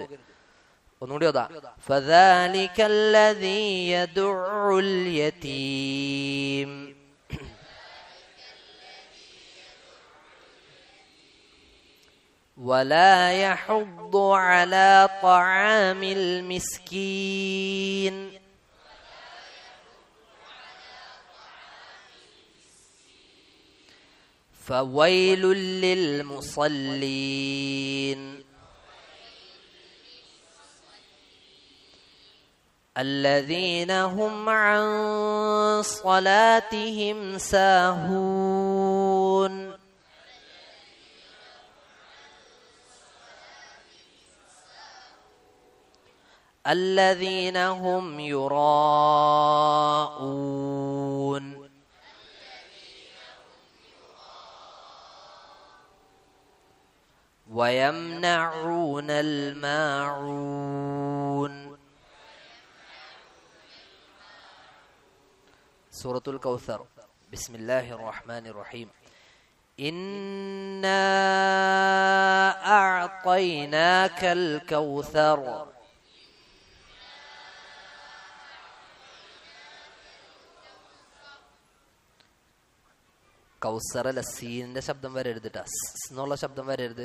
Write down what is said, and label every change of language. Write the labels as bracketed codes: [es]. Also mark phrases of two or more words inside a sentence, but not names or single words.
[ml] ഒന്നുകൂടി ഓതാ. [ar] فذلك الذي يدع اليتيم ولا يحض على طعام المسكين فويل للمصلين الذين هم عن صلاتهم ساهون الذين هم يراءون ويمنعون الماعون. [ml] സൂറത്തുൽ കൗസർ. [ar] بسم الله الرحمن الرحيم. إنا أعطيناك الكوثر [ml] കൗസറല്ല, സീനിന്റെ ശബ്ദം വരരുത് ട്ടാ, എന്നുള്ള ശബ്ദം വരരുത്.